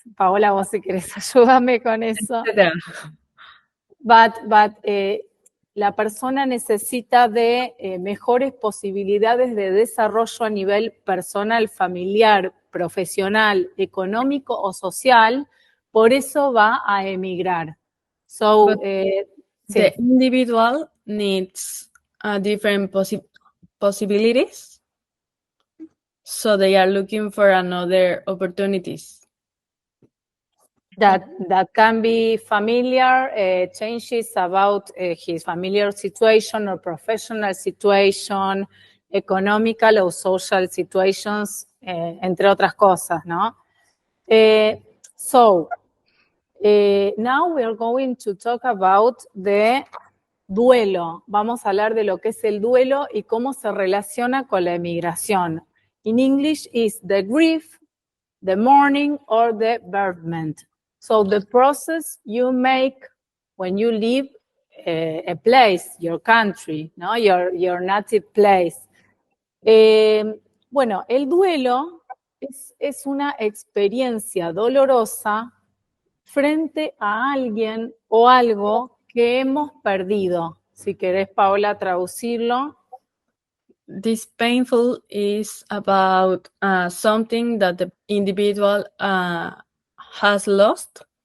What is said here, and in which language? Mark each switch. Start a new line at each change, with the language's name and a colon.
Spanish: Paola, vos si querés ayúdame con eso. But la persona necesita de mejores posibilidades de desarrollo a nivel personal, familiar, profesional, económico o social, por eso va a emigrar.
English: So, the individual needs different possibilities, so they are looking for another opportunities. That can be familiar, changes about his familiar situation or professional situation, economical or social situations,
Spanish: entre otras cosas, ¿no?
English: So, now we are going to talk about the duelo.
Spanish: Vamos a hablar de lo que es el duelo y cómo se relaciona con la emigración.
English: In English is the grief, the mourning, or the bereavement. So the process you make when you leave a place, your country, ¿no? Your native place.
Spanish: Bueno, el duelo es una experiencia dolorosa frente a alguien o algo que hemos perdido. Si querés, Paola, traducirlo.
English: This painful is about something that the individual has lost.